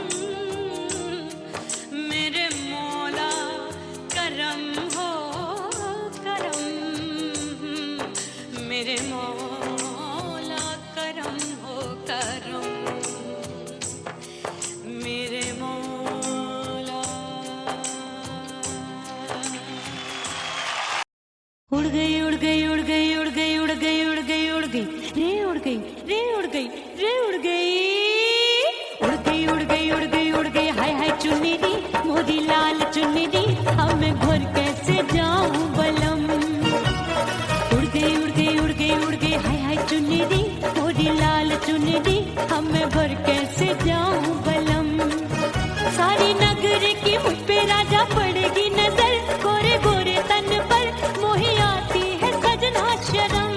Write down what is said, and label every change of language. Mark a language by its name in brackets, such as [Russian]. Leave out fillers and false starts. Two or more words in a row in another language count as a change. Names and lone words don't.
[Hindi] मेरे मौला करम हो करम, मेरे मौला करम हो करम, मेरे मौला। उड़ गई उड़ गई उड़ गई उड़ गई उड़ गई उड़ गई उड़ गई रे उड़ गई रे उड़ गई रे उड़ गई उड़ गई उड़ गई उड़ गई उड़ गई हाय हाय [Punjabi] चुन्नी दी मोदी लाल चुन्नी दी, [Hindi] अब मैं घर कैसे जाऊं बलम। उड़ गई उड़ गई उड़ गई उड़ गई हाय हाय [Punjabi] चुन्नी दी मोदी लाल चुन्नी दी, [Hindi] अब मैं घर कैसे जाऊं बलम। सारी नगर की मुझ पे राजा पड़ेगी नजर, गोरे गोरे तन पर मोही आती है सजना शर्म।